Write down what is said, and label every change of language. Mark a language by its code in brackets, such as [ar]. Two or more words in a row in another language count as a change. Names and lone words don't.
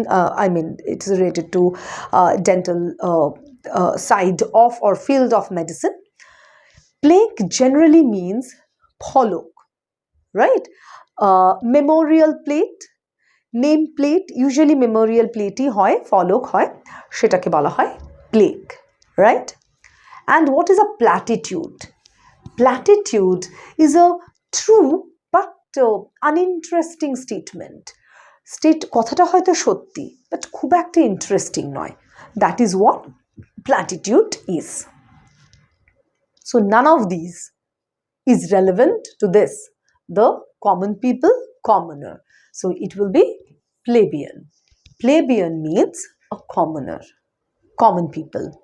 [en] I mean, it's related to dental side of or field of medicine. Plague generally means pholok, right? Memorial plate, name plate, usually memorial plate [bn] হয়, ফলক হয়, সেটাকে বলা হয় [en] plague, right? And what is a platitude? Platitude is a true but uninteresting statement. [bn] কথাটা হয়তো সত্যি, but খুব একটা ইন্টারেস্টিং নয়. [en] That is what platitude is. So none of these is relevant to this, the common people, commoner. So it will be plebeian. Plebeian means a commoner, common people.